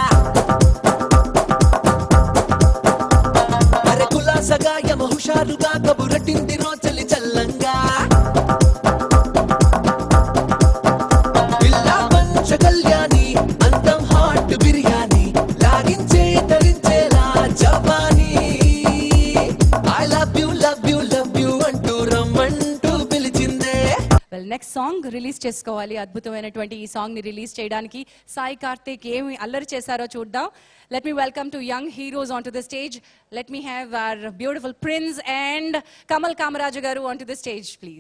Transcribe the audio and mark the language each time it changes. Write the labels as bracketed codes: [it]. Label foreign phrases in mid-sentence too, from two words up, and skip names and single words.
[te] అరే కులాసగా యమ హుషారుగా కబురటింది రోజలి చల్లంగా పిల్ల పంచ కళ్యాణి అందం హాట్ బిర్యానీ లాగించే తరించేలా జవానీ [en] I love you love you love you [te] అంటూ రమ్మంటూ పిలిచిందే. [en] well next song release [te] చేసుకోవాలి. అద్భుతమైనటువంటి ఈ సాంగ్ ని రిలీజ్ చేయడానికి సాయి కార్తిక్ ఏమి అల్లరి చేశారో చూద్దాం. [en] Let me welcome to young heroes on to the stage. Let me have our beautiful prince and Kamal Kamaraju garu on to the stage please.